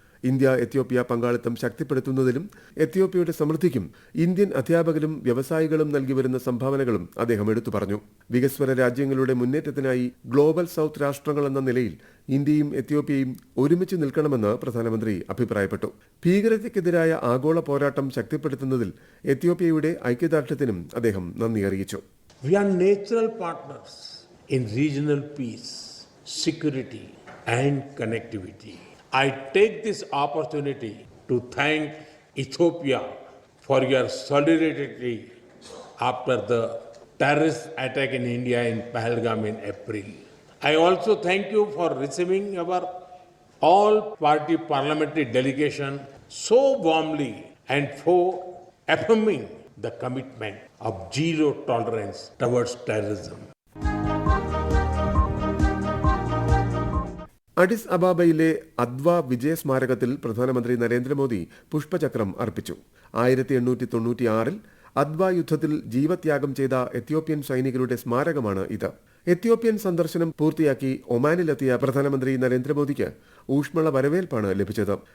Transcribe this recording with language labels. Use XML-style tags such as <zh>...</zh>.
<ml>India Ethiopia പങ്കാളിത്തം ശക്തിപ്പെടുത്തുന്നതിലും എത്യോപ്യയുടെ സമൃദ്ധിക്കും Indian അധ്യാപകരും വ്യവസായികളും നൽകിവരുന്ന സംഭാവനകളും അദ്ദേഹം എടുത്തു പറഞ്ഞു. വികസ്വര രാജ്യങ്ങളുടെ മുന്നേറ്റത്തിനായി ഗ്ലോബൽ സൗത്ത് രാഷ്ട്രങ്ങൾ എന്ന നിലയിൽ ഇന്ത്യയും എത്യോപ്യയും ഒരുമിച്ച് നിൽക്കണമെന്ന് പ്രധാനമന്ത്രി അഭിപ്രായപ്പെട്ടു. ഭീകരതയ്ക്കെതിരായ ആഗോള പോരാട്ടം ശക്തിപ്പെടുത്തുന്നതിൽ എത്യോപ്യയുടെ ഐക്യദാർഢ്യത്തിനും അദ്ദേഹം നന്ദി അറിയിച്ചു.</ml> <en>We are natural partners in regional peace, security and connectivity. I take this opportunity to thank Ethiopia for your solidarity after the terrorist attack in India in Pahalgam in April. I also thank you for receiving our all-party parliamentary delegation so warmly and for affirming the commitment of zero tolerance towards terrorism.</en> <ml>അഡിസ് അബാബയിലെ അദ്വ വിജയ സ്മാരകത്തിൽ പ്രധാനമന്ത്രി നരേന്ദ്രമോദി പുഷ്പചക്രം അർപ്പിച്ചു. 1896 അദ്വ യുദ്ധത്തിൽ ജീവത്യാഗം ചെയ്ത Ethiopian സൈനികരുടെ സ്മാരകമാണ് ഇത്. Ethiopian സന്ദർശനം പൂർത്തിയാക്കി ഒമാനിലെത്തിയ പ്രധാനമന്ത്രി നരേന്ദ്രമോദിക്ക് ഊഷ്മള വരവേൽപ്പാണ് ലഭിച്ചത്.</ml>